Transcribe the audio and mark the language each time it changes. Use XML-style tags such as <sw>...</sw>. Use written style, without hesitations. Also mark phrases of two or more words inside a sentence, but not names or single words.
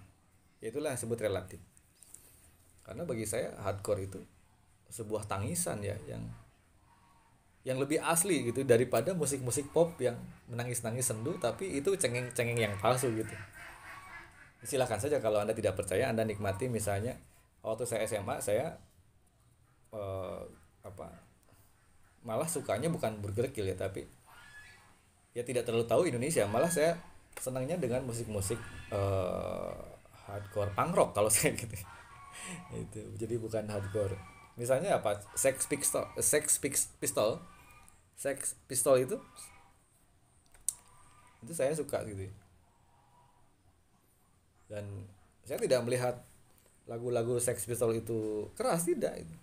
<id>Itulah yang disebut relatif. Karena bagi saya hardcore itu sebuah tangisan ya, yang lebih asli gitu daripada musik-musik pop yang menangis-nangis sendu tapi itu cengeng-cengeng yang palsu gitu. Silakan saja kalau Anda tidak percaya, Anda nikmati. Misalnya waktu saya SMA, saya eh, apa malah sukanya bukan Burger Kill ya, tapi ya tidak terlalu tahu Indonesia. Malah saya senangnya dengan musik-musik eh,</id> <en>hardcore punk rock</en> <id>kalau saya gitu. Itu jadi bukan hardcore. Misalnya apa, Sex Pistol itu saya suka gitu. Dan saya tidak melihat lagu-lagu Sex Pistol itu keras, tidak itu.</id>